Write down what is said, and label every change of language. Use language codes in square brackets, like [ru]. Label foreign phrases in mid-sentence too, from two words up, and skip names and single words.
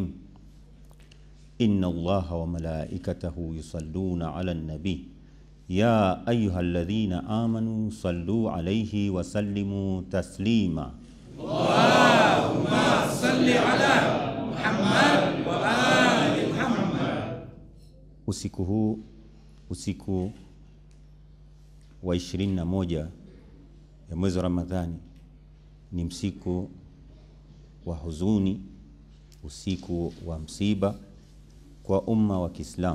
[ar] إن الله وملائكته يصلون على النبي يا أيها الذين آمنوا صلوا عليه وسلموا تسليما. اللهم صل على محمد وآل محمد. [sw] Usiku huu, usiku wa 21 ya mwezi wa Ramadhani, ni msiku wa huzuni, usiku wa msiba kwa umma wa Kiislamu.